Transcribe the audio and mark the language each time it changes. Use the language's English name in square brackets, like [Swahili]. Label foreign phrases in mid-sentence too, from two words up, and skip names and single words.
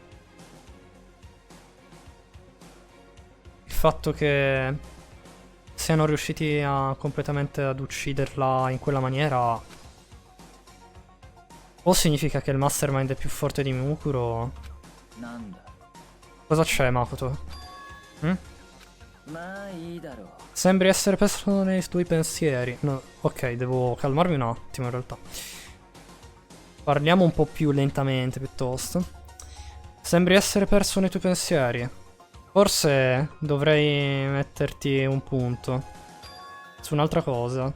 [Italian] Il fatto che siano riusciti completamente ad ucciderla in quella maniera o significa che il Mastermind è più forte di Mukuro. [Japanese] なんだ [Italian] Cosa c'è, Makoto? Hm? [Japanese] まあいいだろう [Italian] Sembri essere perso nei tuoi pensieri. No, ok, devo calmarmi un attimo in realtà. Parliamo un po' più lentamente piuttosto. Sembri essere perso nei tuoi pensieri. Forse dovrei metterti un punto su un'altra cosa.